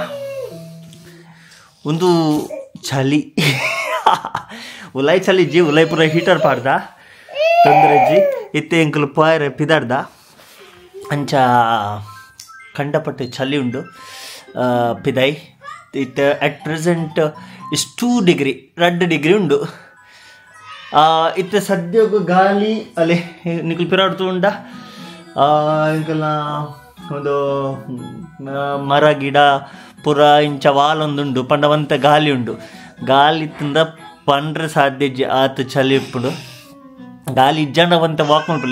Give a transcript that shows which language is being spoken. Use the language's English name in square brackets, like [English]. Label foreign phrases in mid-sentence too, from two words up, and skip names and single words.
[Tulu] ಒಂದು ಚಳಿ ಉಲಾಯ್ ಚಳಿ ಜಿ ಉಲಾಯ್ ಪೂರ ಹೀಟರ್ ಪಾಡ್ದ ತೊಂದರೆ ಜಿ ಇತ್ತೆ ಎಂಕಲು ಪಾಯರೆ ಪಿದಾಡ್ದ ಅಂಚ ಕಂಡಪಟ್ಟೆ ಚಳಿ ಉಂಡು ಪಿದಾಯ್ ಇತ್ತೆ [English] at present is 2 degree [Tulu] ಉಂಡು. ಇತ್ತೆ ಸದ್ಯಗೂ ಗಾಳಿ ಅಲೆ ನಿಕುಲ್ ಪಿರಾಡ್ತು ಉಂಡ ಇಂಕಲ್ನ ಒಂದು ಮರ ಗಿಡ ಪುರ ಇಂಚ ವಾಲೊಂದುಂಡು ಪಂಡವಂತ ಗಾಳಿ ಉಂಡು. ಗಾಳಿ ತಿಂದ ಪಂಡ್ರೆ ಸಾಧ್ಯ ಆತ ಚಳಿ ಇಪ್ಪುಂಡು ಗಾಳಿ ಇಜ್ಜಂಡವಂತ ವಾಕ್ ಮಾಡ್ಪಲ್ಲಿ.